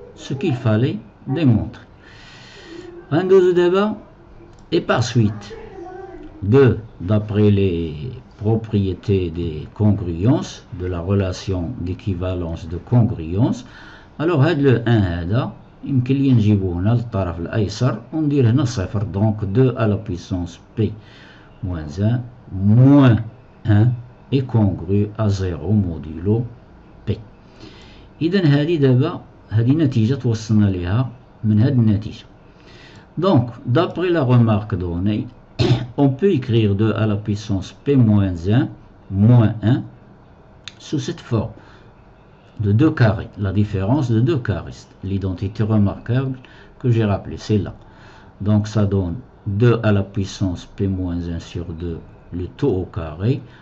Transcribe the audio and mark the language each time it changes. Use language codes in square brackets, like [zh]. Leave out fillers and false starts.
[fr] Ce qu'il fallait démontrer. Un deuxième débat, et par suite, 2, d'après les propriétés des congruences, de la relation d'équivalence de congruence, alors le 1 [ar] هذا يمكن لي نجيبوه هنا للطرف الايسر وندير هنا صفر. [fr] Donc 2 à la puissance p moins 1 moins 1 est congru à 0 modulo p. [ar] اذا هذه نتيجه توصلنا لها من هذه النتيجه. [fr] Donc d'après la remarque donnée, on peut écrire 2 à la puissance p moins 1 moins 1 sous cette forme de 2 carrés, la différence de 2 carrés. L'identité remarquable que j'ai rappelée, c'est là. Donc ça donne 2 à la puissance p moins 1 sur 2, le taux au carré.